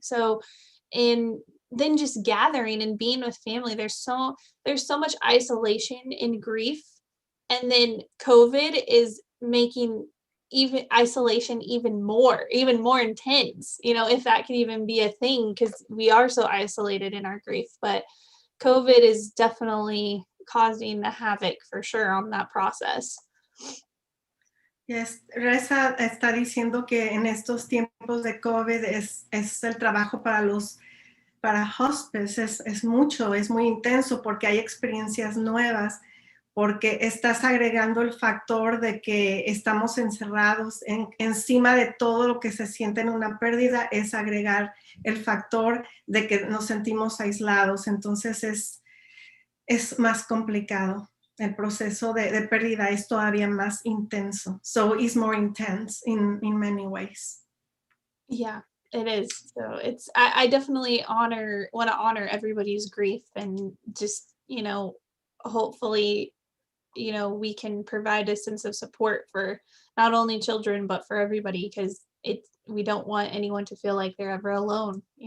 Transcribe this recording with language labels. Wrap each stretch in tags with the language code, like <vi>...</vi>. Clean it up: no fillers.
<en>So, and then just gathering and being with family, there's so much isolation in grief, and then COVID is making even isolation even more intense, if that can even be a thing, because we are so isolated in our grief. But COVID is definitely causing the havoc for sure on that process.</en> <es>Yes, Reza está diciendo que en estos tiempos de COVID es el trabajo para hospice, es mucho, es muy intenso, porque hay experiencias nuevas, porque estás agregando el factor de que estamos encerrados encima de todo lo que se siente en una pérdida, es agregar el factor de que nos sentimos aislados. Entonces es más complicado. El proceso de pérdida es todavía más intenso.</es> <en>So it's more intense in many ways. Yeah, it is. So I definitely want to honor everybody's grief, and just, hopefully, we can provide a sense of support for not only children, but for everybody, because we don't want anyone to feel like they're ever alone.</en>